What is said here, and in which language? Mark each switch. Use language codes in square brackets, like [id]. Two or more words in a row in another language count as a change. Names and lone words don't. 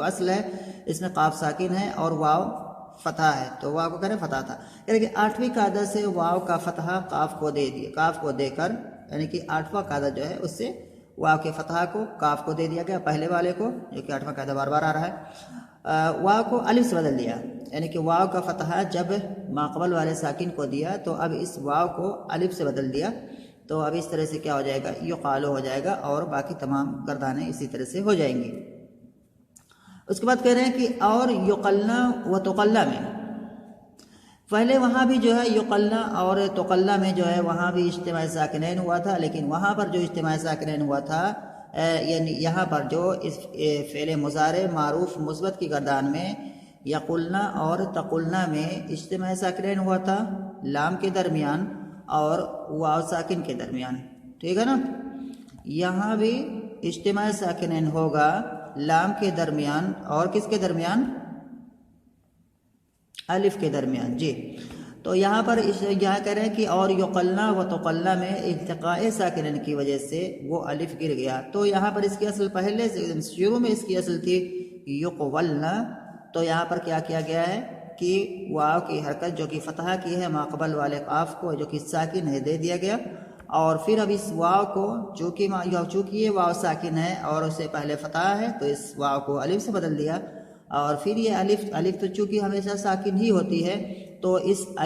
[ur] اصل ہے اس میں قاف ساکن ہے اور واو فتح ہے، تو واو کو کہہ رہے ہیں فتح تھا، یعنی کہ 8ویں قاعدہ سے واو کا فتح قاف کو دے دیا، قاف کو دے کر، یعنی کہ 8واں قاعدہ جو ہے اس سے واو کے فتح کو قاف کو دے دیا گیا، پہلے والے کو، جو کہ 8واں قاعدہ بار بار آ رہا ہے، واو کو الف سے بدل دیا، یعنی کہ واو کا فتح جب ماقبل والے ساکن کو دیا تو اب اس واو کو الف سے بدل دیا، تو اب اس طرح سے کیا ہو جائے گا، یقالو ہو جائے گا، اور باقی تمام گردانیں اسی طرح سے ہو جائیں گی۔ اس کے بعد کہہ رہے ہیں کہ اور یقلنا و تقلنا میں، پہلے وہاں بھی جو ہے یقلنا اور تقلنا میں جو ہے وہاں بھی اجتماع ساکنین ہوا تھا، لیکن وہاں پر جو اجتماع ساکنین ہوا تھا، یعنی یہاں پر جو اس فعل مضارع معروف مثبت کی گردان میں یقلنا اور تقلنا میں اجتماع ساکنین ہوا تھا، لام کے درمیان اور واو ساکن کے درمیان، ٹھیک ہے نا، یہاں بھی اجتماع ساکنین ہوگا لام کے درمیان اور کس کے درمیان، الف کے درمیان، جی۔ تو یہاں پر یہاں کہہ رہے ہیں کہ اور یقلنا و تقلنا میں التقاء ساکنین کی وجہ سے وہ الف گر گیا، تو یہاں پر اس کی اصل پہلے سے شروع میں اس کی اصل تھی یقولنا، تو یہاں پر کیا کیا گیا ہے کہ واو کی حرکت جو کہ فتحہ کی ہے ماقبل والے قاف کو جو کہ ساکن ہے دے دیا گیا، اور پھر اب اس واو کو چونکہ یہ واو ساکن ہے اور اسے پہلے فتحہ ہے تو اس واو کو الف سے بدل دیا، اور پھر یہ الف تو چونکہ ہمیشہ ساکن ہی ہوتی ہے، تو اس